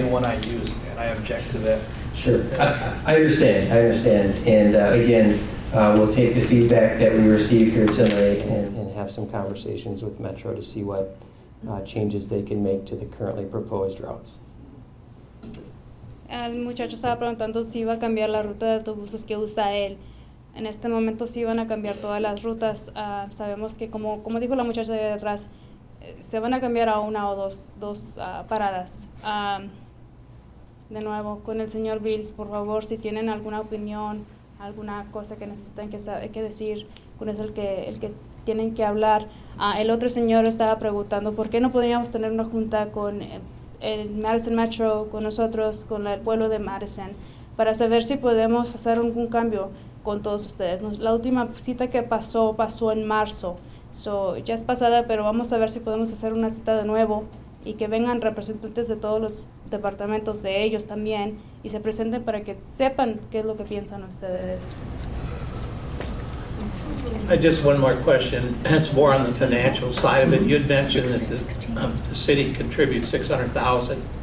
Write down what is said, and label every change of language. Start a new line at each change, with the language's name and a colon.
English: main one I use, and I object to that. Sure, I understand. And again, we'll take the feedback that we receive here tonight and have some conversations with Metro to see what changes they can make to the currently proposed routes.
Spanish: El muchacho estaba preguntando si iba a cambiar la ruta de autobuses que usa él. En este momento sí van a cambiar todas las rutas. Sabemos que como dijo la muchacha de atrás, se van a cambiar a una o dos paradas. De nuevo, con el señor Bill, por favor, si tienen alguna opinión, alguna cosa que necesitan que decir, con eso el que tienen que hablar. El otro señor estaba preguntando por qué no podríamos tener una junta con el Madison Metro, con nosotros, con el pueblo de Madison, para saber si podemos hacer algún cambio con todos ustedes. La última cita que pasó en marzo, ya es pasada, pero vamos a ver si podemos hacer una cita de nuevo y que vengan representantes de todos los departamentos de ellos también y se presenten para que sepan qué es lo que piensan ustedes.
English: Just one more question. It's more on the financial side of it. You had mentioned that the city contributes $600,000.